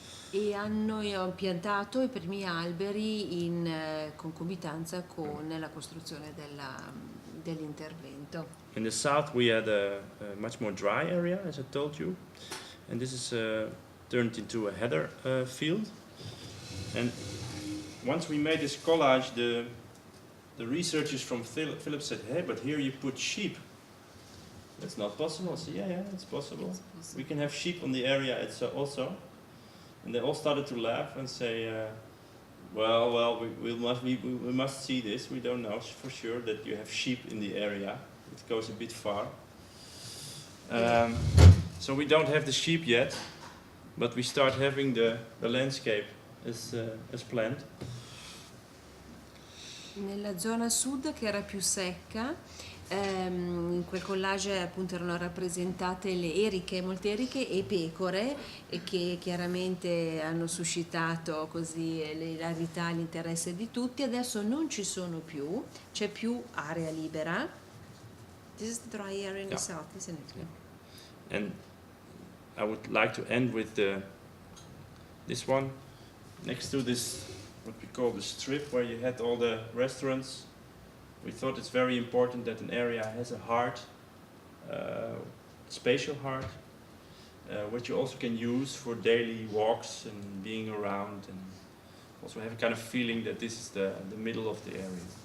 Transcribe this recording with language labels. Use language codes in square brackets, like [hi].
[it] E hanno piantato i primi alberi in concomitanza con la costruzione dell'intervento. [en] In the south we had a much more dry area, as I told you, and this is turned into a heather field. And once we made this collage, the researchers from Philips said, "Hey, but here you put sheep. That's not possible." I said, "Yeah, it's possible. We can have sheep on the area also." And they all started to laugh and say, "Well, we must see this. We don't know for sure that you have sheep in the area. It goes a bit far. So we don't have the sheep yet, but we start having the landscape as planned." [it] Nella zona sud, che era più secca, in quel collage appunto erano rappresentate le eriche, molte eriche e pecore, e che chiaramente hanno suscitato così l'ilarità e l'interesse di tutti. Adesso non ci sono più, c'è più area libera. [en] This is the dry area in the south, isn't it? Yeah. And I would like to end with this one next to this, what we call the strip, where you had all the restaurants. We thought it's very important that an area has a heart, spatial heart, which you also can use for daily walks and being around, and also have a kind of feeling that this is the middle of the area.